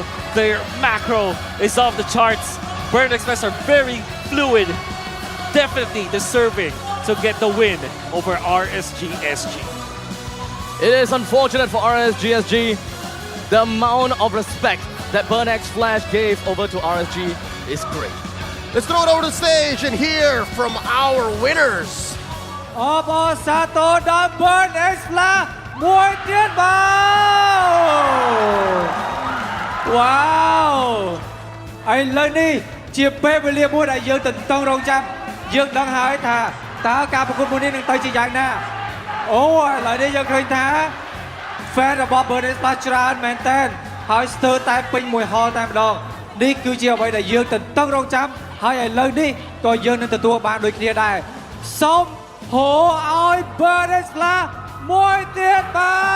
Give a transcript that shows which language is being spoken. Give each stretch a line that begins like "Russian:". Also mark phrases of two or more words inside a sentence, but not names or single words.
English: Their macro is off the charts. Burn Express are very fluid, definitely deserving to get the win over RSGSG. It is unfortunate for RSGSG. The amount of respect that Burn X Flash gave over to RSG is great. Let's throw it over the stage and hear from our winners.
Khmer: អបអរសាទរដល់ Burn X Flash មួយទៀតបាទវ៉ាវឥឡូវនេះជាពេលវេលាមួយ ដែលយើងទន្ទឹងរង់ចាំយើងដឹងហើយថាតើការប្រកួតមួយនេះនឹងទៅជាយ៉ាងណាអូឥឡូវនេះយើងឃើញថា fan របស់ Burn X Flash ច្រើនមែនតើហើយស្ទើរតែពេញមួយហលតែម្ដងនេះគឺជាអ្វីដែលយើងទន្ទឹងរង់ចាំហើយឥឡូវនេះក៏យើងនឹងទទួលបានដូចគ្នាដែរសូម
English: Who I
Khmer: Burn X Flash មួយទៀតបាទ